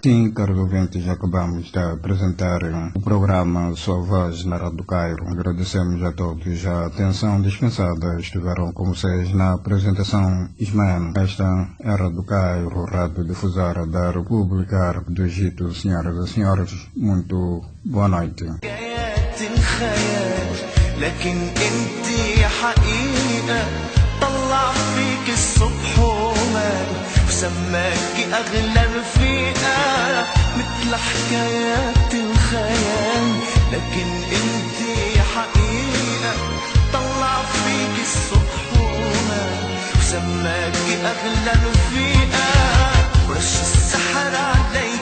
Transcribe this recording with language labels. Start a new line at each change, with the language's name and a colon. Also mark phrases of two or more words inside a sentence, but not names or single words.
Portuguese: Sim, caros ouvintes, acabamos de apresentar o programa Sua Voz na Rádio Cairo. Agradecemos a todos a atenção dispensada. Estiveram com vocês na apresentação Ismael. Esta é a Rádio Cairo, Rádio Difusora da República do Egito. Senhoras e senhores, muito boa noite.
Arabic: طلع فيك الصبح ومال وسماكي أغلى رفيقة مثل حكايات الخيال لكن انتي حقيقة طلع فيك الصبح ومال وسماكي أغلى رفيقة ورش السحر على